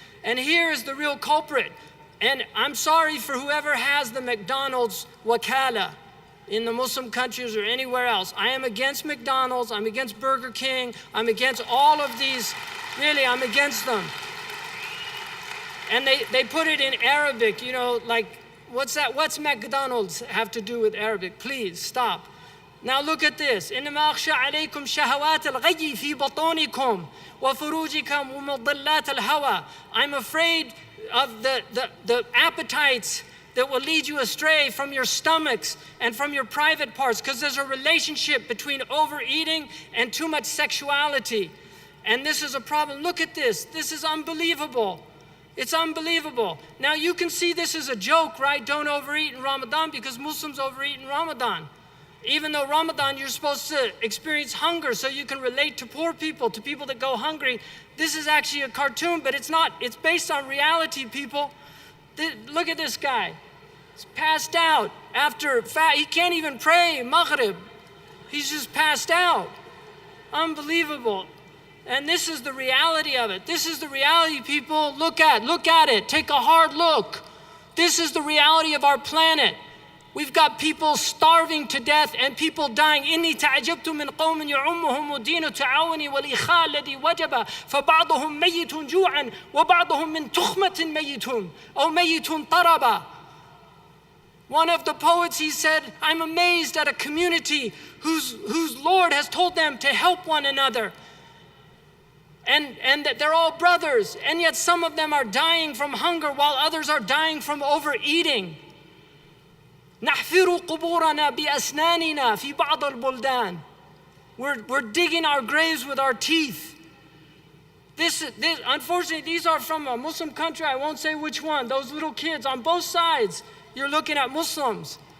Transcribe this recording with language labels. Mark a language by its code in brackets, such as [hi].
[en] And here is the real culprit. And I'm sorry for whoever has the McDonald's wakala in the Muslim countries or anywhere else. I am against McDonald's. I'm against Burger King. I'm against all of these. Really, I'm against them. And they put it in Arabic, like, what's that? What's McDonald's have to do with Arabic? Please, stop. Now look at this. [ar] إنما أخشى عليكم شهوات الغي في بطونكم وفروجكم ومضلات الهوى. [en] I'm afraid of the appetites that will lead you astray from your stomachs and from your private parts, because there's a relationship between overeating and too much sexuality. And this is a problem. Look at this. This is unbelievable. It's unbelievable. Now you can see this as a joke, right? Don't overeat in Ramadan, because Muslims overeat in Ramadan. Even though Ramadan, you're supposed to experience hunger so you can relate to poor people, to people that go hungry. This is actually a cartoon, but it's not. It's based on reality, people. Look at this guy. He's passed out after he can't even pray Maghrib. He's just passed out. Unbelievable. And this is the reality of it. This is the reality, people. Look at it. Take a hard look. This is the reality of our planet. We've got people starving to death and people dying. [ar] إني تعجبت من قوم يعمهم الدين تعاوني والإخاء الذي وجب فبعضهم ميت جوعا وبعضهم من تخمة ميتون أو ميت طربا. [en] One of the poets, he said, I'm amazed at a community whose Lord has told them to help one another. And that they're all brothers, and yet some of them are dying from hunger while others are dying from overeating. [ar] نحفر قبورنا بأسناننا في بعض البلدان. [en] We're digging our graves with our teeth. This, unfortunately, these are from a Muslim country. I won't say which one. Those little kids on both sides, you're looking at Muslims.